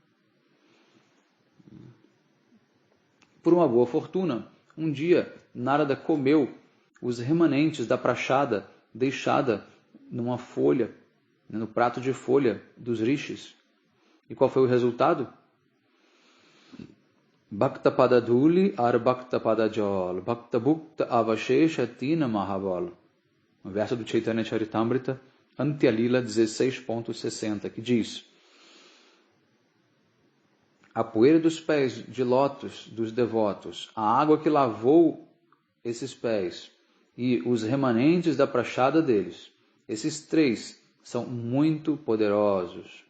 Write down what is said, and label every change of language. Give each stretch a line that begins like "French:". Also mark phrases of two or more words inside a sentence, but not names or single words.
Portuguese: Por uma boa fortuna, um dia Narada comeu os remanentes da prachada deixada numa folha, no prato de folha dos rishis. E qual foi o resultado?
Bangla: ভক্তপদ ধূলি আর ভক্তপদ জল ভক্তভুক্ত অবশেষ তিন মহাবল.
Portuguese: Um verso do Chaitanya Charitamrita, Antyalila 16.60, que diz: a poeira dos pés de lótus dos devotos, a água que lavou esses pés e os remanentes da prachada deles, esses três são muito poderosos.